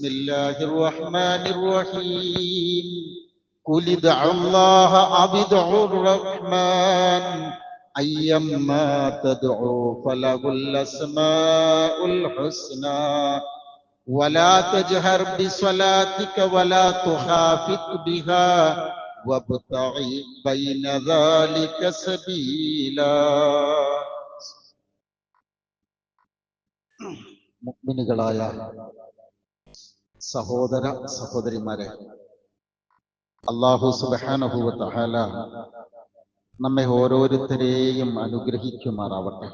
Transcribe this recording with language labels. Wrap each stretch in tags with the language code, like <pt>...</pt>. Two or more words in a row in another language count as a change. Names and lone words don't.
<ar>الله الرحمن الرحيم قل ادعوا الله أو ادعوا الرحمن أيما تدعوا فله الأسماء الحسنى ولا تجهر بصلاتك ولا تخافت بها وابتغ بين ذلك سبيلا.</ar> <ml>മുഅ്മിനുകളായ സഹോദര സഹോദരിമാരെ,</ml> <ar>الله سبحانه وتعالى</ar> <ml>നമ്മെ ഓരോരുത്തരെയും അനുഗ്രഹിക്കുമാറാവട്ടെ.</ml>